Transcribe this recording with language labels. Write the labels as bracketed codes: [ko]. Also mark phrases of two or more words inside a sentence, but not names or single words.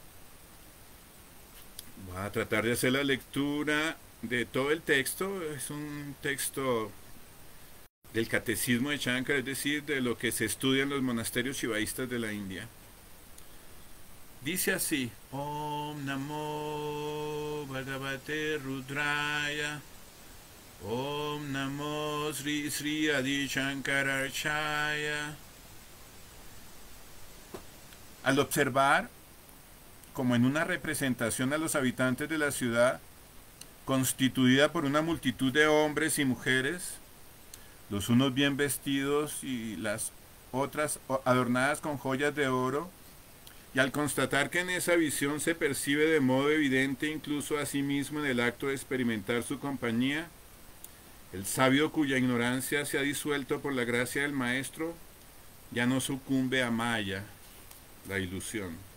[es] Voy a tratar de hacer la lectura de todo el texto. Es un texto del catecismo de Shankara, es decir, de lo que se estudia en los monasterios shivaístas de la India. Dice así: [sa] Om Namo Bhagavate Rudraya. Om Namo Sri Sri Adi Shankaracharya. [es] Al observar, como en una representación a los habitantes de la ciudad, constituida por una multitud de hombres y mujeres, los unos bien vestidos y las otras adornadas con joyas de oro, y al constatar que en esa visión se percibe de modo evidente incluso a sí mismo en el acto de experimentar su compañía, el sabio cuya ignorancia se ha disuelto por la gracia del Maestro, ya no sucumbe a Maya, la ilusión.